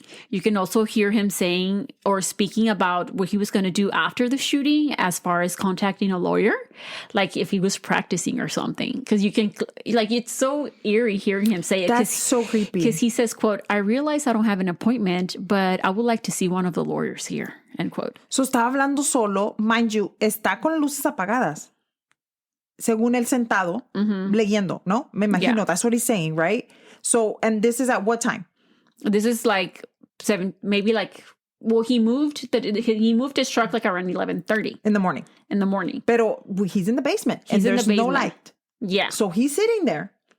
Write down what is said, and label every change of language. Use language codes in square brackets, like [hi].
[en] You can also hear him saying or speaking about what he was going to do after the shooting as far as contacting a lawyer, like if he was practicing or something. Because you can, like, it's so eerie hearing him say it. That's so creepy. Because he says, quote, I realize I don't have an appointment, but I would like to see one of the lawyers here, end quote. [es] So estaba hablando solo, [en] mind you, [es] está con las luces apagadas. Según él sentado, leyendo, ¿no? Me imagino, [en] Yeah. that's what he's saying, right? So, and this is at what time? This is like 7, maybe like, well, he moved his truck like around 11:30 In the morning. [es] Pero [en] he's in the basement. He's in the there's no basement. light. Yeah. So he's sitting there.